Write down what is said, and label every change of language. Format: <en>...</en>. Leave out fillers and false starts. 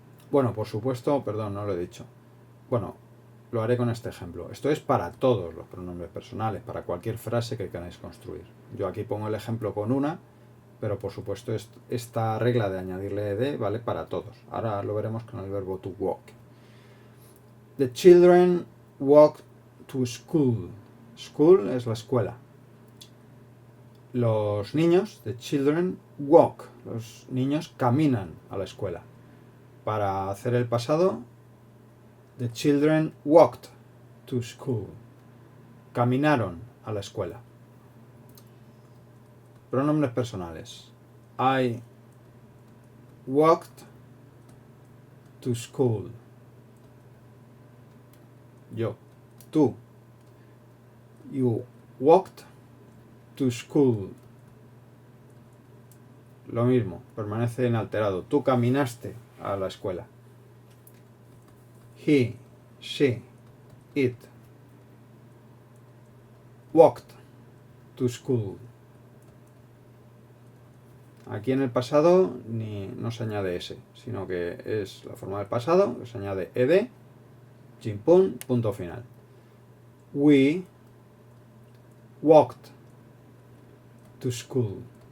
<es>Bueno, por supuesto, perdón, no lo he dicho. Bueno, lo haré con este ejemplo. Esto es para todos los pronombres personales, para cualquier frase que queráis construir. Yo aquí pongo el ejemplo con una, pero por supuesto esta regla de añadirle ed vale para todos. Ahora lo veremos con el verbo to walk.</es> <en>The children walk to school.</en> <es>School es la escuela. Los niños,</es> <en>the children walk.</en> <es>Los niños caminan a la escuela. Para hacer el pasado,</es> <en>the children walked to school.</en> <es>Caminaron a la escuela. Pronombres personales.</es> <en>I walked to school.</en> <es>Yo. Tú.</es> <en>You walked to school.</en> <es>Lo mismo, permanece inalterado. Tú caminaste a la escuela.</es> <en>He, she, it walked to school.</en> <es>Aquí en el pasado no se añade S, sino que es la forma del pasado, se añade ed, chimpún, punto final.</es> <en>We walked to school.</en>